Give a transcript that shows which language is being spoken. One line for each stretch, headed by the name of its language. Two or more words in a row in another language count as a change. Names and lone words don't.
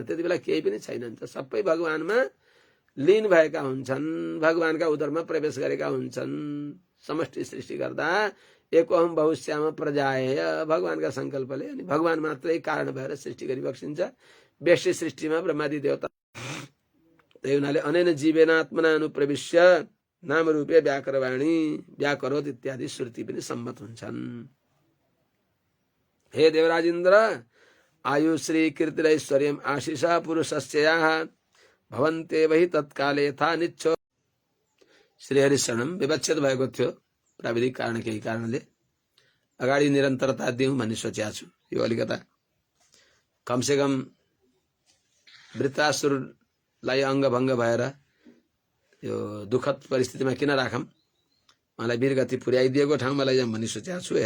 Nepali: त्यति बेला केही पनि छैनन्, सबै भगवानमा लीन भएका हुन्छन्, भगवानका उदरमा प्रवेश गरेका हुन्छन्। समष्टि सृष्टि गर्दा
Sanskrit: एकोहम बहुश्याम प्रजाय
Nepali: भगवानका संकल्पले अनि भगवान मात्रै कारण भएर सृष्टि गरी बक्सिन्छ। व्यष्टि सृष्टिमा ब्रह्मादि देवता, त्यही हुनाले
Sanskrit: अनेन जीवेनात्मना अनुप्रविश्य नाम रूपे व्याकरवाणी व्याकरोत
Nepali: इत्यादि श्रुति पनि सम्मत हुन्छन्।
Sanskrit: हे देवराज इन्द्र, आयु श्री कीर्तिरैश्वर्यम आशिष पुरुषस्याः भवन्ते वही तत्काले यथा निच्छो।
Nepali: श्रीहरिशरणम विवच्छेद भएको थियो प्राविधिक कारण, केही कारणले अगाडि निरन्तरता दिउँ भन्ने सोचेको छु। यो अलिकता कमसेकम वृत्तासुरलाई अङ्गभङ्ग भएर यो दुःखद परिस्थितिमा किन राखौँ, मलाई वीरगति पुर्याइदिएको ठाउँमा लैजाउँ भन्ने सोचेको छु।